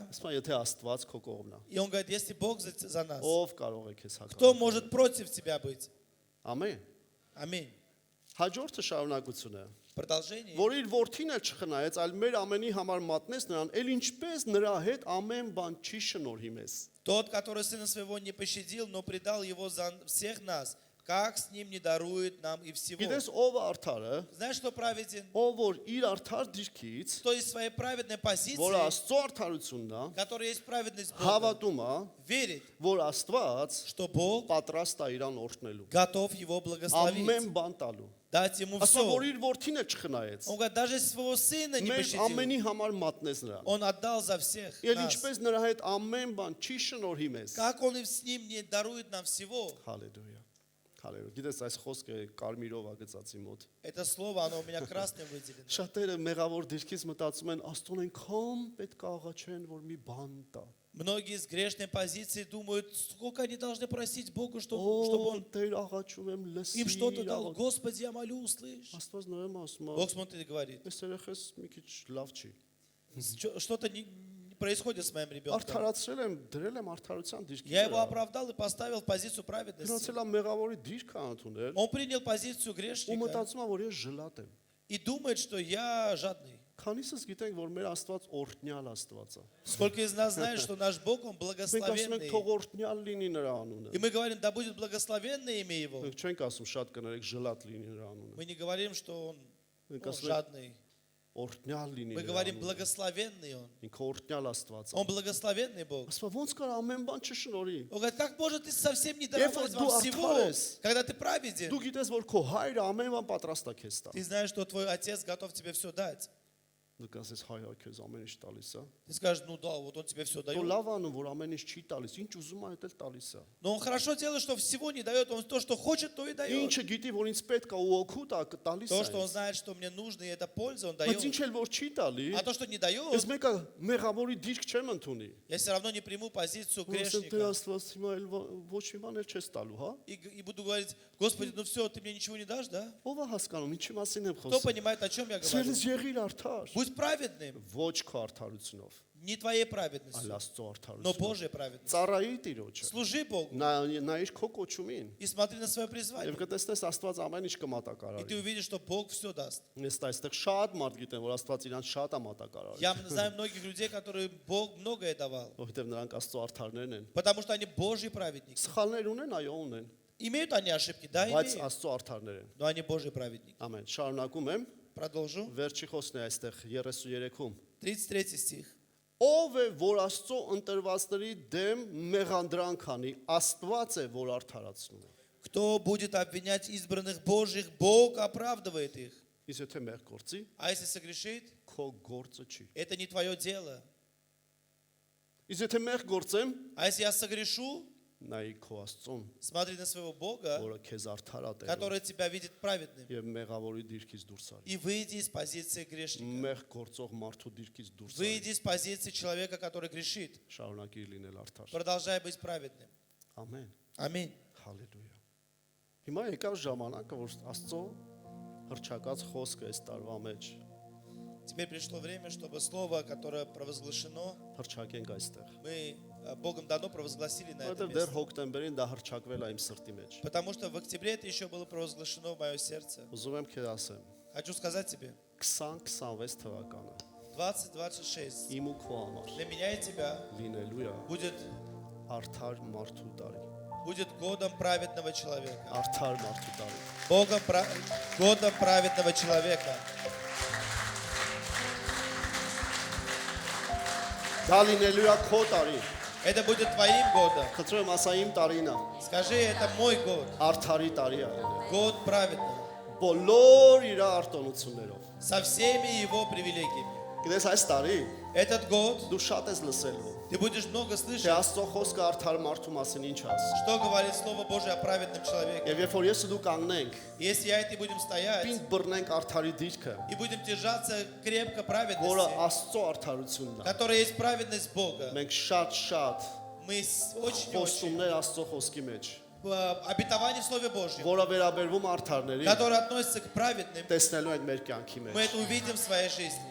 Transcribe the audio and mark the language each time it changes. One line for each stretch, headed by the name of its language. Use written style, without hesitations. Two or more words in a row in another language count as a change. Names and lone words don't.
Armenian: ասում եմ, եթե Աստված քո кողմն է,
Russian: и Он говорит, если Бог за нас,
Armenian: ով կարող է քեզ
Russian: кто
Armenian: հակառակել։
Russian: может против тебя быть?
Armenian: Ամեն։
Russian: Аминь.
Armenian: Հաջորդը շարունակությունը,
Russian: Продолжение.
Armenian: որ իր որդին էլ չխնայեց, այլ մեր ամենի համար մատնեց նրան, ել ինչպես նրա հետ ամեն բան չի շնորհի մեզ։
Russian: Тот, который сына своего не пощадил, но предал его за всех нас, как с ним не дарует нам и всего?
Armenian: Գիտես ով է արդարը,
Russian: Знаешь, что праведен?
Armenian: ով որ իր արդար դիրքից,
Russian: То есть своей праведной
Armenian: որ
Russian: позиции,
Armenian: Աստծո արդարությունն է,
Russian: которая есть праведность Бога,
Armenian: հավատում է,
Russian: верит,
Armenian: որ Աստված
Russian: что Бог
Armenian: պատրաստ է իրան օրհնելու։
Russian: готов его благословить,
Armenian: Ամեն բան տալու։
Russian: дать ему
Armenian: Ասա որ
Russian: все.
Armenian: իր որդին էլ չխնայեց։
Russian: Он говорит, даже если своего сына не
Armenian: Մեր
Russian: пощадил,
Armenian: ամենի համար մատնեց նրան։
Russian: Он отдал за всех
Armenian: Եվ
Russian: нас.
Armenian: ինչպես նրա հետ ամեն բան չի շնորհի մեզ։
Russian: Как Он и с ним не дарует нам всего?
Armenian: Հալելույա։ Հալելույա։ Գիտես այս խոսքը կարմիրով է գծած իմ մոտ։
Russian: Это слово, оно у меня красным выделено.
Armenian: Շատերը մեղավոր դիրքից մտածում են, Աստծուն այնքան պետք է աղաչեն, որ մի բան տա։
Russian: Многие с грешной позиции думают, сколько они должны просить Богу, чтобы
Armenian: Ո
Russian: Он
Armenian: Տեր աղաչում եմ լսի։
Russian: им что-то дал. Господи, я молю, услышь.
Armenian: Աստված նայում է ասում է,
Russian: Бог смотрит и говорит,
Armenian: այս երեխես մի քիչ լավ չի։
Russian: что-то не происходит с моим ребенком.
Armenian: Արդարացրել եմ, դրել եմ արդարության դիրքի
Russian: Я его
Armenian: վրա։
Russian: оправдал и поставил в позицию праведности.
Armenian: Գնացել եմ մեղավորի դիրքը ընդունել։
Russian: Он принял позицию
Armenian: Ու
Russian: грешника
Armenian: մտածում է, որ ես ժլատ եմ։
Russian: и думает, что я жадный.
Armenian: Քանիսս գիտենք, որ մեր Աստված օրհնյալ Աստված է։
Russian: Сколько из нас знает, что наш Бог, Он
Armenian: Մենք ասում ենք,
Russian: благословенный.
Armenian: թող օրհնյալ լինի նրա անունը։
Russian: И мы говорим, да будет благословенное имя Его.
Armenian: Մենք չենք ասում շատ կներեք ժլատ լինի նրա անունը։
Russian: Мы не говорим, что Он
Armenian: Մենք
Russian: ну,
Armenian: ասում ենք
Russian: жадный.
Armenian: օրհնյալ լինի
Russian: Мы
Armenian: նրա
Russian: говорим,
Armenian: անունը։
Russian: благословенный Он.
Armenian: Ինքը օրհնյալ Աստված է։
Russian: Он благословенный Бог.
Armenian: Ասում ոնց կար ամեն բան չշնորհի։
Russian: Он говорит, как может ты совсем не
Armenian: Երբ
Russian: даровать
Armenian: որ դու
Russian: вам всего,
Armenian: արդար ես,
Russian: когда ты праведен?
Armenian: Դու գիտես, որ քո հայրը ամեն բան պատրաստ է քեզ տա։
Russian: Ты знаешь, что твой отец готов тебе все дать.
Armenian: Դու կասես հայ քեզ ամեն ինչ տալիս է։
Russian: Ты скажешь, ну да, вот он тебе все
Armenian: Դու
Russian: дает.
Armenian: լավ անում, որ ամեն ինչ չի տալիս, ինչ ուզում է, դա էլ տալիս է։
Russian: Но он хорошо делает, что всего не дает. Он то, что хочет, то и дает.
Armenian: Ինչը գիտի, որ ինձ պետք է ու օգուտ է տալիս
Russian: То,
Armenian: է։
Russian: что он знает, что мне нужно, и это польза, он
Armenian: Բայց
Russian: дает.
Armenian: ինչ էլ որ չի տալի,
Russian: А то, что не дает,
Armenian: ես մեկը մեղավորի դիրք չեմ ընդունի։
Russian: я все равно не приму позицию
Armenian: Ասեմ, դե
Russian: грешника.
Armenian: Աստված հիմա էլ ոչ մի бан էլ չես տալու, հա։
Russian: И буду говорить, Господи, ну все, ты мне ничего не дашь, да?
Armenian: Ով է հասկանում, ինչի մասին եմ
Russian: Кто
Armenian: խոսում։
Russian: понимает, о чем я говорю?
Armenian: Սիրելիս եղիր արդար։
Russian: Будь праведным,
Armenian: Ոչ քո արդարությունով,
Russian: не твоей
Armenian: այլ
Russian: праведностью,
Armenian: Աստծո
Russian: но
Armenian: արդարությունով։
Russian: Божьей праведностью.
Armenian: Ծառայի Տիրոջը։
Russian: Служи Богу
Armenian: Նայիր քո կոչումին։
Russian: и смотри на свое призвание.
Armenian: Եվ կտեսնես Աստված ամեն ինչ
Russian: И ты
Armenian: կմատակարարի։
Russian: увидишь, что Бог все даст.
Armenian: Ես այստեղ շատ մարդ гիտեմ, որ Աստված իրան շատ է մատակարարի։
Russian: Я знаю многих людей, которые Бог многое давал,
Armenian: Որովհետև նրանք Աստծո արդարներն են։
Russian: потому что они Божьи праведники.
Armenian: Սխալներ ունեն, այո ունեն,
Russian: Имеют они ошибки? Да,
Armenian: բայց
Russian: имеют.
Armenian: Աստծո արդարներ են։
Russian: Но они Божьи праведники.
Armenian: Ամեն։ Շարունակում եմ,
Russian: Продолжу.
Armenian: վերջի խոսքն է այստեղ 33-ում։
Russian: 33 стих.
Armenian: Ով է, որ Աստծո ընտրվածների դեմ մեղանդրանք անի, Աստված է, որ արդարացնում է։
Russian: Кто будет обвинять избранных Божьих, Бог оправдывает их.
Armenian: Իսկ եթե մեղ գործի,
Russian: А если согрешит,
Armenian: քո գործը չի։
Russian: это не твое дело.
Armenian: Իսկ եթե մեղ գործեմ,
Russian: А если я согрешу,
Armenian: նայի քո Աստծուն,
Russian: смотри на своего Бога,
Armenian: որը քեզ արդար է տերում,
Russian: который тебя видит праведным,
Armenian: եւ մեղավորի դիրքից դուրս արի։
Russian: и выйди из позиции грешника.
Armenian: Մեղ գործող մարդու դիրքից դուրս արի։
Russian: Выйди из позиции человека, который грешит.
Armenian: Շարունակիր լինել արդար։
Russian: Продолжай быть праведным.
Armenian: Ամեն։
Russian: Аминь.
Armenian: Հալելույա։ Հիմա եկավ ժամանակը, որ Աստծո հրճակած խոսքը այս տարվա մեջ
Russian: Теперь пришло время, чтобы слово, которое провозглашено,
Armenian: հրճակենք այստեղ։
Russian: мы Богом дано провозгласили на это
Armenian: Որովհետև դեռ
Russian: место.
Armenian: հոկտեմբերին դա հրճակվել է իմ սրտի մեջ։
Russian: Потому что в октябре это еще было провозглашено в мое сердце.
Armenian: Ուզում եմ քեզ ասեմ,
Russian: Хочу сказать тебе,
Armenian: 2026 թվականը
Russian: 2026
Armenian: իմ ու քո համար
Russian: для меня и тебя
Armenian: լինելու է
Russian: будет
Armenian: արդար մարդու տարի։
Russian: будет годом праведного человека.
Armenian: Արդար մարդու տարի։
Russian: Годом праведного человека.
Armenian: Դա լինելու է քո տարի։
Russian: Это будет твоим годом.
Armenian: Խնդրում եմ ասա իմ տարին է։
Russian: Скажи, это мой год.
Armenian: Արդարի տարի է լինելու։
Russian: Год праведного.
Armenian: բոլոր իր արտոնություններով։
Russian: со всеми его привилегиями.
Armenian: Գիտես այս տարի
Russian: Этот год
Armenian: դու շատ ես լսելու,
Russian: ты будешь много
Armenian: թե
Russian: слышать,
Armenian: Աստծո խոսքը արդար մարդու մասին ինչ ասի։
Russian: что говорит Слово Божие о праведном человеке.
Armenian: Եվ երբ որ ես ու դու կանգնենք,
Russian: Если я и ты будем стоять
Armenian: պինդ բռնենք արդարի դիրքը,
Russian: и будем держаться крепко
Armenian: որը
Russian: праведности,
Armenian: Աստծո արդարությունն է։
Russian: которая есть праведность Бога,
Armenian: Մենք շատ
Russian: мы очень
Armenian: խոստումներ Աստծո խոսքի մեջ,
Russian: обетование в Слове Божьем,
Armenian: որը վերաբերվում արդարների,
Russian: которое относится к праведным,
Armenian: տեսնելու ենք մեր կյանքի
Russian: мы
Armenian: մեջ։
Russian: это увидим в своей жизни.